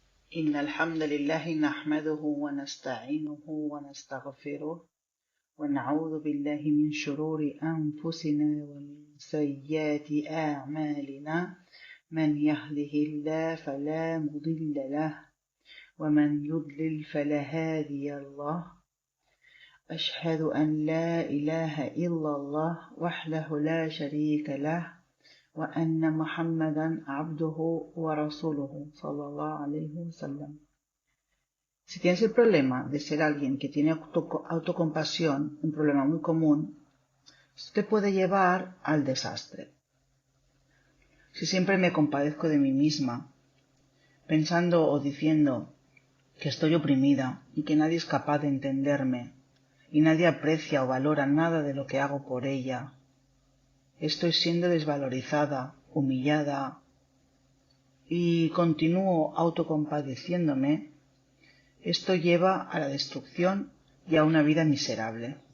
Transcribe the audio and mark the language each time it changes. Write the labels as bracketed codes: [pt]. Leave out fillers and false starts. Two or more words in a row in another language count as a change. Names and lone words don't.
[ar] إن الحمد لله نحمده ونستعينه ونستغفره ونعوذ بالله من شرور أنفسنا ومن سيئات أعمالنا من يهده الله فلا مضل له ومن يضلل فلا هادي له أشهد أن لا إله إلا الله وحده لا شريك له وأن محمدا عبده ورسوله صلى الله عليه وسلم. [es] Si tienes el problema de ser alguien que tiene autocompasión, un problema muy común, esto te puede llevar al desastre. Si siempre me compadezco de mí misma, pensando o diciendo que estoy oprimida y que nadie es capaz de entenderme y nadie aprecia o valora nada de lo que hago por ella, estoy siendo desvalorizada, humillada y continúo autocompadeciéndome, esto lleva a la destrucción y a una vida miserable.